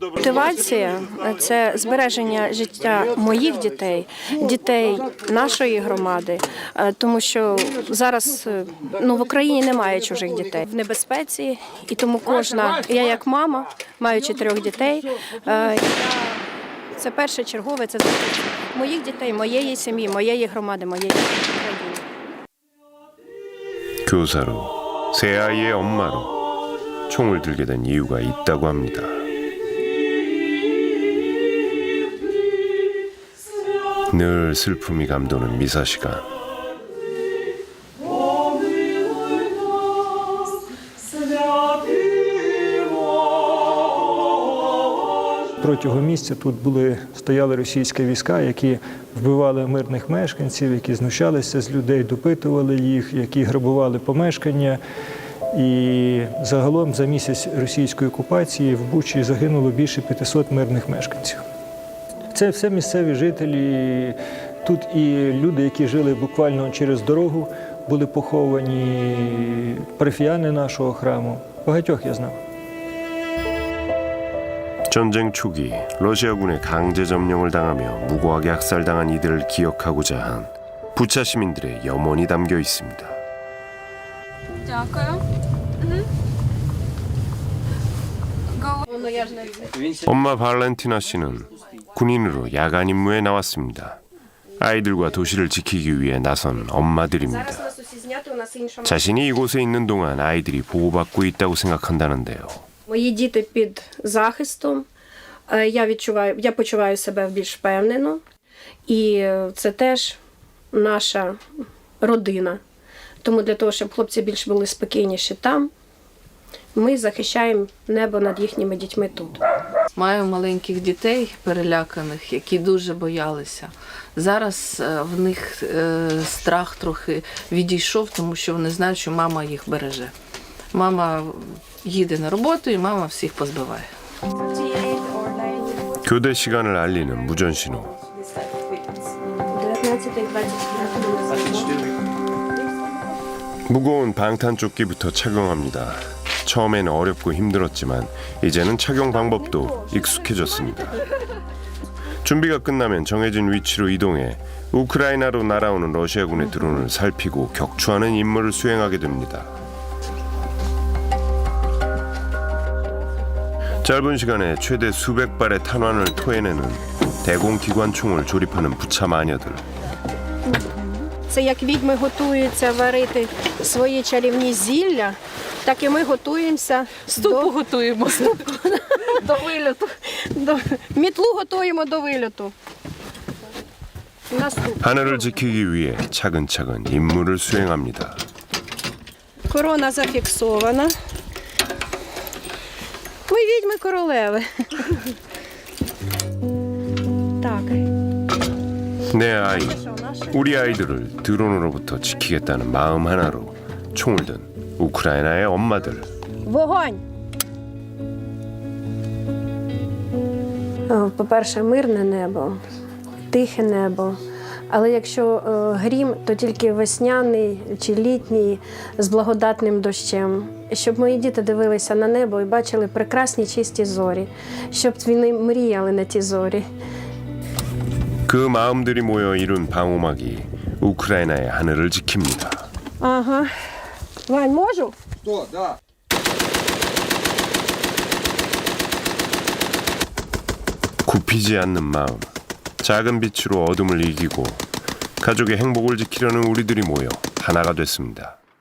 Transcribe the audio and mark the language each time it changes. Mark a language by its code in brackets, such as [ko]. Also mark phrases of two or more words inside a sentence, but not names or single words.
[uk] Мотивація – це збереження життя моїх дітей, дітей нашої громади, тому що зараз в Україні немає чужих дітей в небезпеці, і тому я як мама, маючи 3 дітей, це перше чергове, це захист моїх дітей, моєї сім'ї, моєї громади, моєї країни. [ko] 교사로, 세 아이의 엄마로 총을 들게 된 이유가 있다고 합니다. 늘 슬픔이 감도는 미사 시간. [uk] Протягом місяця тут стояли російські війська, які вбивали мирних мешканців, які знущалися з людей, допитували їх, які грабували помешкання. І загалом за місяць російської окупації в Бучі загинуло більше 500 мирних мешканців. Це все місцеві жителі. Тут і люди, які жили буквально через дорогу, були поховані, парафіяни нашого храму. Багатьох я знав. [ko] 전쟁 초기 러시아군의 강제 점령을 당하며 무고하게 학살당한 이들을 기억하고자 한 부차 시민들의 염원이 담겨 있습니다. [uk] Дякую. [ko] 엄마 발렌티나 씨는 군인으로 야간 임무에 나왔습니다. 아이들과 도시를 지키기 위해 나선 엄마들입니다. 자신이 이곳에 있는 동안 아이들이 보호받고 있다고 생각한다는데요. [uk] Мої діти під захистом, я почуваю себе більш впевнено, і це теж наша родина. Тому для того, щоб хлопці більш були спокійніші там, ми захищаємо небо над їхніми дітьми тут. Маю маленьких дітей переляканих, які дуже боялися. Зараз в них страх трохи відійшов, тому що вони знають, що мама їх береже. Мама їде на роботу і мама всіх позбиває. [ko] 교대 시간을 알리는 무전 신호. 무거운 방탄조끼부터 착용합니다. 처음엔 어렵고 힘들었지만 이제는 착용 방법도 익숙해졌습니다. 준비가 끝나면 정해진 위치로 이동해 우크라이나로 날아오는 러시아군의 드론을 살피고 격추하는 임무를 수행하게 됩니다. 짧은 시간에 최대 수백 발의 탄환을 토해내는 대공기관총을 조립하는 부차 마녀들. [uk] Це як відьми готуються варити свої чарівні зілля, так і ми готуємося Готуємо до вильоту. мітлу готуємо до вильоту. Наступне. [ko] 하늘을 지키기 위해 차근차근 임무를 수행합니다. [uk] Корона зафіксована. Ми відьми королеви. Так. [ko] 내 아이, 우리 아이들을 드론으로부터 지키겠다는 마음 하나로 총을 든 우크라이나의 엄마들. [uk] Вогонь! По-перше, мирне небо, тихе небо. Але якщо грім, то тільки весняний чи літній з благодатним дощем. Щоб мої діти дивилися на небо і бачили прекрасні чисті зорі. Щоб вони мріяли на ті зорі. [ko] 그 마음들이 모여 이룬 방호막이 우크라이나의 하늘을 지킵니다. [uk] Ага. Вань, можу? [ru] Что, да. [ko] 굽히지 않는 마음, 작은 빛으로 어둠을 이기고 가족의 행복을 지키려는 우리들이 모여 하나가 됐습니다.